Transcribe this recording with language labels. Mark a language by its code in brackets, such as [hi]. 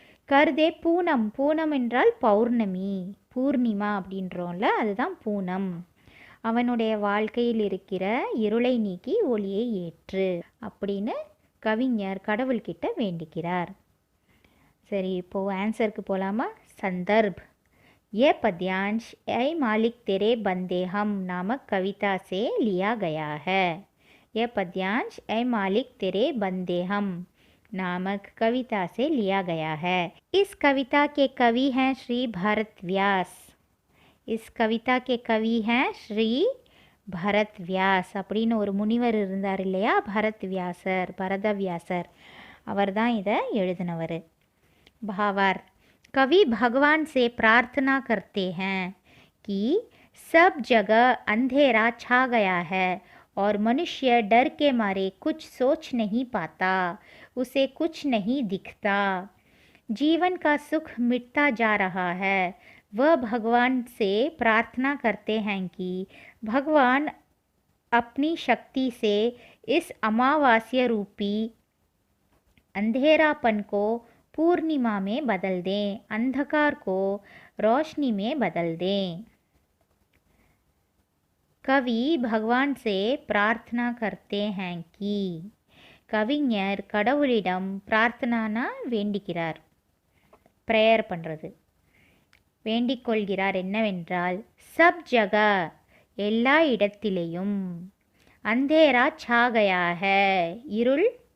[ta] கருதே பூனம், பூனம் என்றால் பௌர்ணமி, பூர்ணிமா அப்படின்றோம்ல, அதுதான் பூனம், அவனுடைய வாழ்க்கையில் இருக்கிற இருளை நீக்கி ஒளியை ஏற்று அப்படின்னு கவிஞர் கடவுள்கிட்ட வேண்டிக்கிறார். சரி, இப்போது ஆன்சருக்கு போகலாமா? சந்தர்ப், [hi] यह पद्यांश ऐ मालिक तेरे बंदे हम नामक कविता से लिया गया है। यह पद्यांश ऐ मालिक तेरे बंदे हम नामक कविता से लिया गया है। इस कविता के कवि हैं श्री भरत व्यास। इस कविता के कवि हैं श्री [ta] பரத் வியாஸ் அப்படின்னு ஒரு முனிவர் இருந்தார் இல்லையா, பரத் வியாசர், பரதவியாசர், அவர் தான் இதை எழுதினவர். [hi] भावार्थ, कवि भगवान से प्रार्थना करते हैं कि सब जगह अंधेरा छा गया है और मनुष्य डर के मारे कुछ सोच नहीं पाता, उसे कुछ नहीं दिखता, जीवन का सुख मिटता जा रहा है। वह भगवान से प्रार्थना करते हैं कि भगवान अपनी शक्ति से इस अमावास्या रूपी अंधेरापन को पूर्णिमा में बदल दें, अंधकार को रोशनी में बदल दें। कवि भगवान से प्रार्थना करते हैं कि, [ta] கவிஞர் கடவுளிடம் பிரார்த்தனானா வேண்டிக்கிறார், ப்ரேயர் பண்ணுறது, வேண்டிக் கொள்கிறார் என்னவென்றால், [hi] சப் ஜகா [ta] எல்லா இடத்திலேயும், [hi] அந்தேரா சா கயா ஹை [ta] இருள்